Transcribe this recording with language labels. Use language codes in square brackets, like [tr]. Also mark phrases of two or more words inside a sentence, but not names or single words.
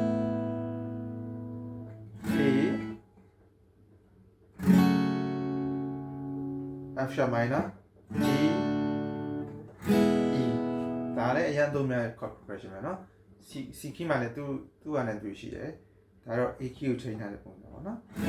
[en] A F sharp minor G E [my] ဒါလည်းအရင်သုံးများ [en] chord progression [my] ပဲเนาะ [en] C key [my] မှာလည်းသူ့ဟာနဲ့သူရှိတယ်ဒါတော့ [en] A key [my] ကိုချိန်ထားတဲ့ပုံစံပေါ့เนาะ